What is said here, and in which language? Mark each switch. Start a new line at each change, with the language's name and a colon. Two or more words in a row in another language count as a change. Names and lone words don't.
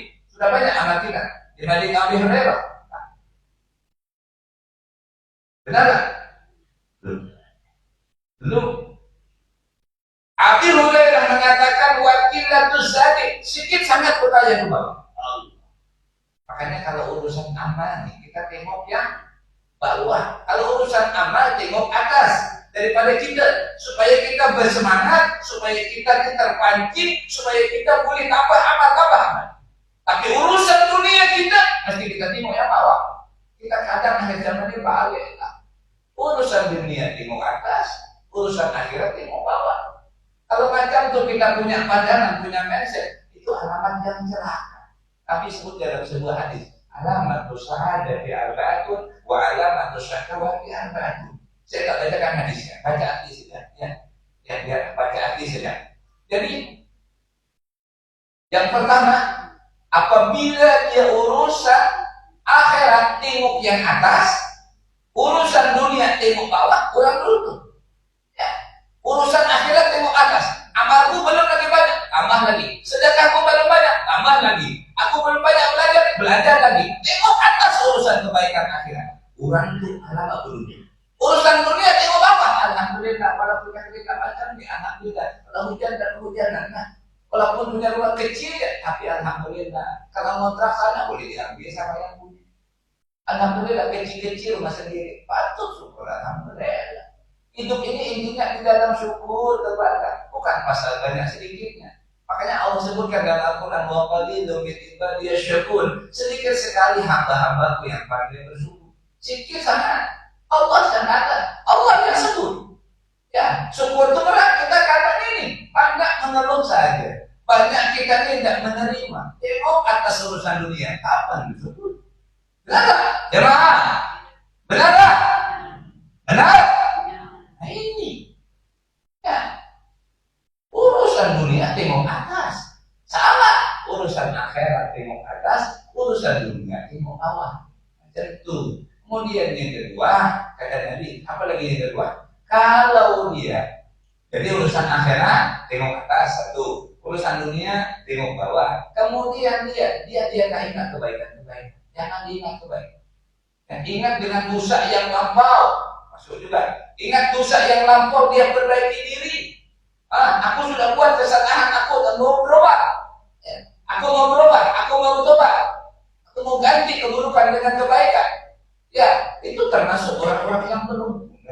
Malay: Sudah banyak amal kita dibanding Nabi Hurairah. Benar tak? Belum. Abi Hurairah mengatakan
Arabic: وقلة الزاد,
Malay: sedikit sangat bertanya ke bawah. Makanya kalau urusan amal kita tengok yang bawah. Kalau urusan amal tengok atas daripada kita, supaya kita bersemangat, supaya kita terpancing, supaya kita boleh tambah amal. Tapi urusan dunia kita mesti kita tengok yang bawah. Kita kadang akhir zaman ini balik lah. Urusan dunia tengok atas, urusan akhirat tengok bawah. Kalau macam itu kita punya pandangan, punya mindset, itu alamat yang celaka. Tapi sebut dalam sebuah hadis,
Arabic: علامة السعادة أربعة وعلامة الشقاوة أربعة.
Malay: Saya tak bacakan hadisnya, baca arti saja. Ya, baca arti saja. Jadi, yang pertama, apabila dia urusan akhirat tengok yang atas, urusan dunia tengok bawah, kurang dulu. Urusan akhirat tengok atas. Amalku belum lagi banyak, tambah lagi. Sedekahku belum banyak, tambah lagi. Aku belum banyak belajar lagi. Tengok atas urusan kebaikan akhirat. Orang itu alamat dunia. Urusan dunia tengok bawah. Alhamdulillah, walaupun kita macam ni, alhamdulillah. Kalau hujan dan hujanan, walaupun punya rumah kecil ya, tapi alhamdulillah. Kalau ngontrak sana boleh diambil sama yang punya. Alhamdulillah kecil-kecil rumah sendiri. Patut syukur, alhamdulillah. Hidup ini intinya di dalam syukur kepada, bukan pasal banyak sedikitnya. Makanya Allah sebutkan dalam Al-Quran,
Arabic: وقليل من عبادي الشكور.
Malay: Sedikit sekali hamba-hambaku yang pandai bersyukur. Sedikit sangat. Allah sangat. Allah yang sebut. Ya, syukur itu berat. Kita kata ini banyak mengeluh saja. Banyak kita tidak menerima. Tengok atas urusan dunia. Kapan bersyukur? Benar? Jemaah. Benar? Benar? Nah ini. Ya. Urusan dunia tengok atas. Salah. Urusan akhirat tengok atas. Urusan dunia tengok bawah. Macam itu. Kemudian yang kedua, kata Nabi, apa lagi yang kedua? Kalau dia, jadi urusan akhirat tengok atas satu, urusan dunia tengok bawah. Kemudian dia tak ingat kebaikan, jangan diingat kebaikan. Dan ingat dengan dosa yang lampau, masuk juga. Ingat dosa yang lampau dia perbaiki diri. Aku sudah buat kesalahan, aku mau berubah. Aku mau berubah, aku mau bertobat, aku mau ganti keburukan dengan kebaikan. Ya, itu termasuk orang-orang yang belum.